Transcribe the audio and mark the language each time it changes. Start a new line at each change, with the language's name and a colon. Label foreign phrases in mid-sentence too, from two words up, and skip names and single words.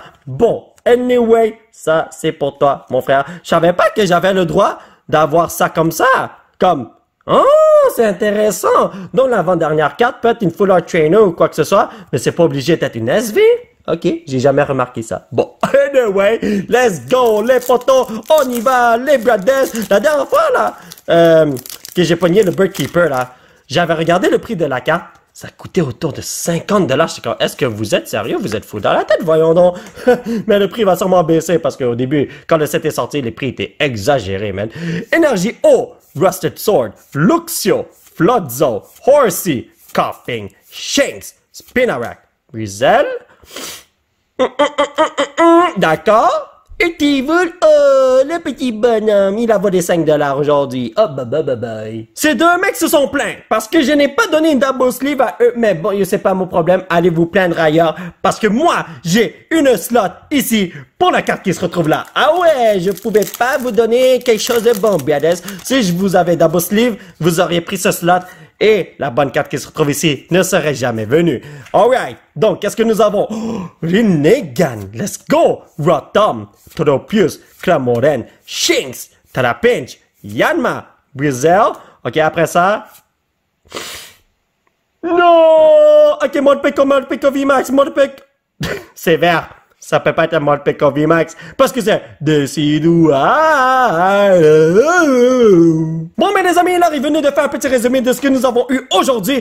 French: Bon, anyway, ça, c'est pour toi, mon frère. Je savais pas que j'avais le droit d'avoir ça comme ça. Comme... Oh, c'est intéressant. Donc, l'avant-dernière carte peut être une Full Art Trainer ou quoi que ce soit, mais c'est pas obligé d'être une SV. Ok, j'ai jamais remarqué ça. Bon,
English: anyway, let's go,
French: les potos, on y va, les brothers. La dernière fois, là, que j'ai pogné le Bird Keeper, là, j'avais regardé le prix de la carte. Ça coûtait autour de 50 $. J'étais comme, est-ce que vous êtes sérieux? Vous êtes fou dans la tête, voyons donc. Mais le prix va sûrement baisser parce qu'au début, quand le set est sorti, les prix étaient exagérés, man. Énergie O, Rusted Sword, Luxio, Floodzo, Horsey, Coughing, Shanks, Spinarak, Rizel. D'accord. Et T-Wool, oh, le petit bonhomme, il a volé 5 $ aujourd'hui. Oh, bye. Ces deux mecs se sont plaints parce que je n'ai pas donné une
English: double sleeve
French: à eux. Mais bon, c'est pas mon problème. Allez vous plaindre ailleurs parce que moi, j'ai une slot ici pour la carte qui se retrouve là. Ah ouais, je pouvais pas vous donner quelque chose de bon, brothers. Si je vous avais
English: double sleeve,
French: vous auriez pris ce slot. Et la bonne carte qui se retrouve ici ne serait jamais venue. Alright, donc qu'est-ce que nous avons?
English: Oh, Rinnegan, let's go!
French: Rotom, Tropius, Clamoren, Shinx, Trapinch, Yanma, Brizel. Ok, après ça... Non! Ok, Morpeko VMAX, Morpeko... C'est vert. Ça peut pas être un Morpeko VMAX parce que c'est Decidou. Bon, mais les amis, là, il venait de faire un petit résumé de ce que nous avons eu aujourd'hui.